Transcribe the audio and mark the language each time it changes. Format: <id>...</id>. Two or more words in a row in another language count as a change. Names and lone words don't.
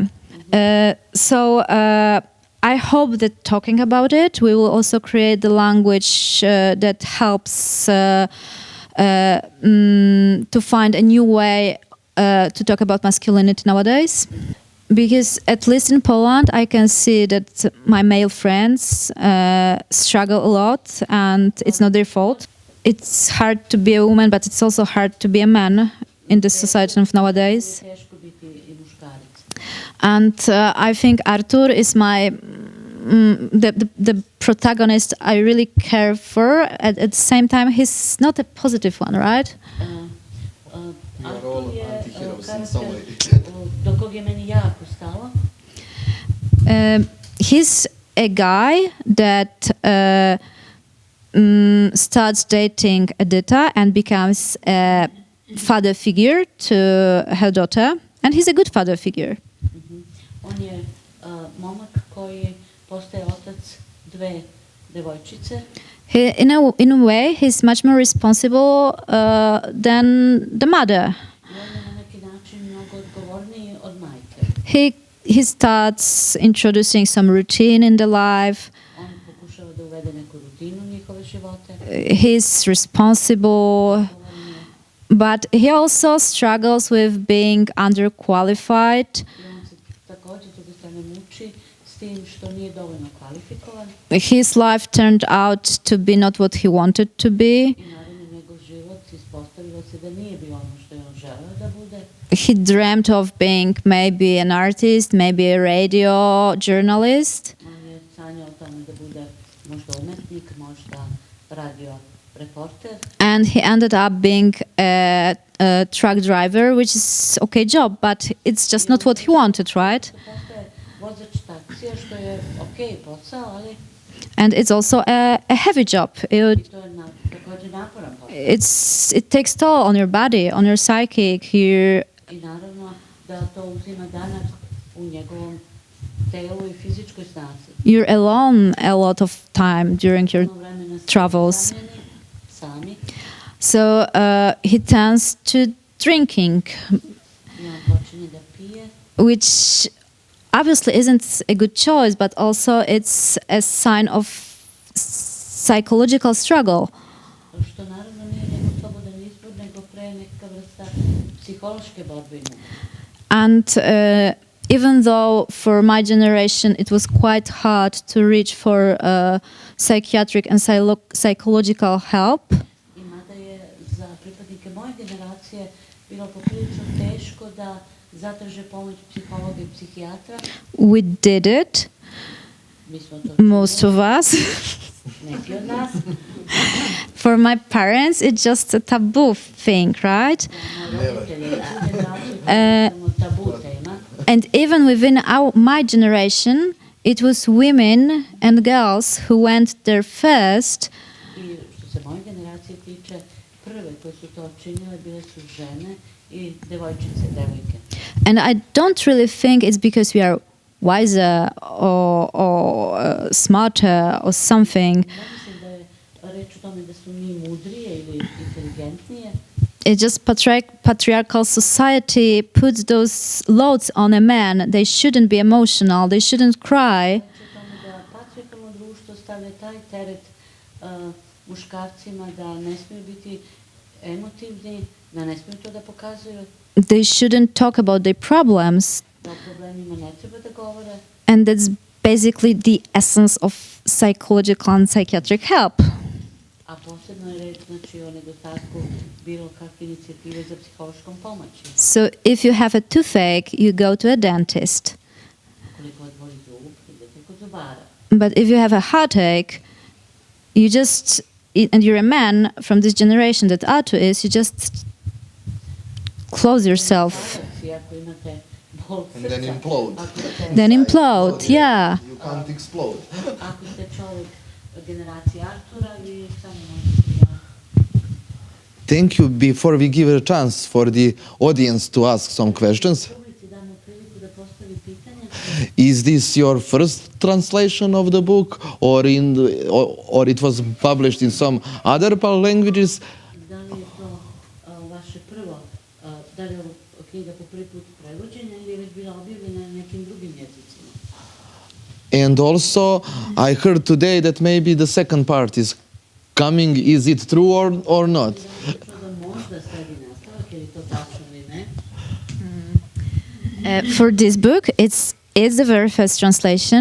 <en>So I hope that talking about it, we will also create the language that helps to find a new way to talk about masculinity nowadays. Because at least in Poland, I can see that my male friends struggle a lot, and it's not their fault. It's hard to be a woman, but it's also hard to be a man in the society of nowadays.</en> <sr>Teško biti i muškarac.</sr> <en>And I think Artur is my the protagonist I really care for. At the same time, he's not a positive one, right? We are all</en> <sr>Artur je</sr> <en>anti-heroes in some way.</en> <sr>do kog je meni jako stalo.</sr> <en>He's a guy that starts dating Edita and becomes a father figure to her daughter, and he's a good father figure.</en> <sr>On je momak koji postaje otac dve devojčice.</sr> <en>In a way, he's much more responsible than the mother.</en> <sr>I on je na neki način mnogo odgovorniji od majke.</sr> <en>He starts introducing some routine in the life.</en> <sr>On pokušava da uvede neku rutinu u njihove živote.</sr> <en>He's responsible, but he also struggles with being underqualified.</en> <sr>I on se također s druge strane muči s tim što nije dovoljno kvalifikovan.</sr> <en>His life turned out to be not what he wanted to be.</en> <sr>I naravno njegov život ispostavilo se da nije bio ono što je on želeo da bude.</sr> <en>He dreamt of being maybe an artist, maybe a radio journalist.</en> <sr>On je sanjao o tome da bude možda umetnik, možda radio reporter.</sr> <en>And he ended up being a truck driver, which is okay job, but it's just not what he wanted, right?</en> <sr>Postaje vozač taksija, što je okej posao, ali</sr> <en>And it's also a heavy job.</en> <sr>i to je također naporan posao.</sr> <en>It takes toll on your body, on your psychic.</en> <sr>I naravno da to uzima danak u njegovom telu i fizičkoj snazi.</sr> <en>You're alone a lot of time during your</en> <sr>Puno vremena ste</sr> <en>travels.</en> <sr>usamljeni, sami,</sr> <en>So he turns to drinking,</en> <sr>i on počinje da pije,</sr> <en>which obviously isn't a good choice, but also it's a sign of psychological struggle.</en> <sr>što naravno nije njegov slobodan izbor, nego pre neka vrsta psihološke borbe i muke.</sr> <en>And even though for my generation it was quite hard to reach for psychiatric and psychological help,</en> <sr>I mada je za pripadnike moje generacije generacije bilo poprilično teško da zatraže pomoć psihologa i psihijatra.</sr> <en>We did it,</en> <sr>Mi smo to</sr> <en>most of us.</en> <sr>neki od nas.</sr> <en>For my parents, it's just a taboo thing, right?</en> <sr>Roditelji, generaciju tabu tema.</sr> <en>And even within my generation, it was women and girls who went there first.</en> <sr>I što se moje generacije tiče, prve koje su to činile bile su žene i devojčice, devojke.</sr> <en>And I don't really think it's because we are wiser or smarter or something.</en> <sr>Ne mislim da je reč o tome da su mi mudrije ili inteligentnije.</sr> <en>It's just patriarchal society puts those loads on a man. They shouldn't be emotional. They shouldn't cry.</en> <sr>Reč o tome da patriarhalno društvo stavlja taj teret muškarcima da ne smiju biti emotivni, da ne smiju to da pokazuju,</sr> <en>They shouldn't talk about their problems.</en> <sr>da o problemima ne treba da govore.</sr> <en>And that's basically the essence of psychological and psychiatric help.</en> <sr>A posebno je reč znači o nedostatku bilo kakve inicijative za psihološkom pomoći.</sr> <en>So if you have a toothache, you go to a dentist.</en> <sr>Koliko odboli zub, idete kod zubara.</sr> <en>But if you have a heartache, you just, and you're a man from this generation that Artu is, you just close yourself.</en> <sr>I ako imate bol</sr> <en>And then</en> <sr>srca,</sr> <en>implode.</en> <sr>ako ste-</sr> <en>Then implode, yeah. You can't explode.</en> <sr>ako ste čovjek generacije Artura, vi samo možete da...</sr> <en>Thank you. Before we give a chance for the audience to ask some questions,</en> <sr>Publici damo priliku da postavi pitanje.</sr> <en>is this your first translation of the book, or or it was published in some other languages?</en> <sr>Da li je to vaše prvo, da li je ovo knjiga po prvi put prevođena ili je već bila objavljena na nekim drugim jezicima?</sr> <en>And also, I heard today that maybe the second part is coming. Is it true or not?</en> <sr>Da li je to da možda sledi nastavak, je li to tačno ili ne?</sr> <en>For this book, it's the very first translation.</en>